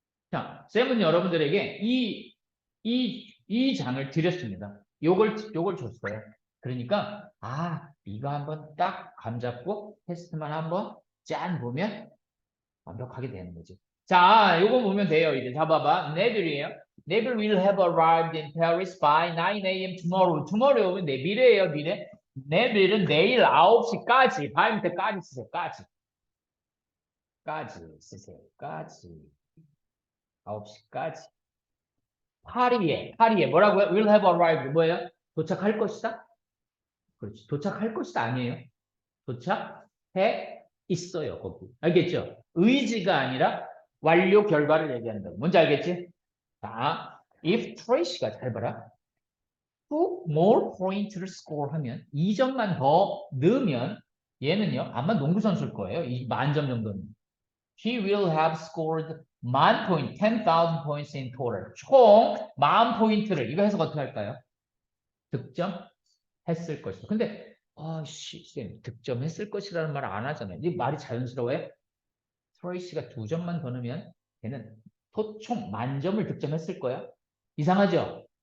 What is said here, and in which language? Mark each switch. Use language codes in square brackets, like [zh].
[ko] 자, 쌤은 여러분들에게 이 장을 드렸습니다. 요걸 줬어요. 그러니까 이거 한번 딱 감잡고 테스트만 한번 짠 보면 완벽하게 되는 거지. 자, 요거 보면 돼요. 이제 잡아봐. 내일이에요. [en] Neville will have arrived in Paris by 9 a.m. tomorrow. [ko] tomorrow 오면 내일이에요, 미래. 내일은 내일 9시까지. by 밑에까지 쓰세요. 까지 쓰세요. 까지. 9시까지. 파리에 뭐라고요? [en] will have arrived [ko] 뭐예요? 도착할 것이다? 그렇지. 도착할 것이다 아니에요. 도착해 있어요, 거기. 알겠죠? 의지가 아니라 완료 결과를 얘기한다고. 뭔지 알겠지? 자, if Tracy가 잘 봐라. [en] two more points [ko] 를 score 하면 2점만 더 넣으면 얘는요, 아마 농구 선수일 거예요. 이 만점 정도는. [en] He will have scored 10,000 points, 10,000 points in total. [ko] 총 10,000포인트를 이거 해석 어떻게 할까요? 득점했을 것이다. 근데 쌤, 득점했을 것이라는 말 안 하잖아요. 이 말이 자연스러워요? 트레이시가 2점만 더 넣으면 걔는 총 만점을 득점했을 거야. 이상하죠?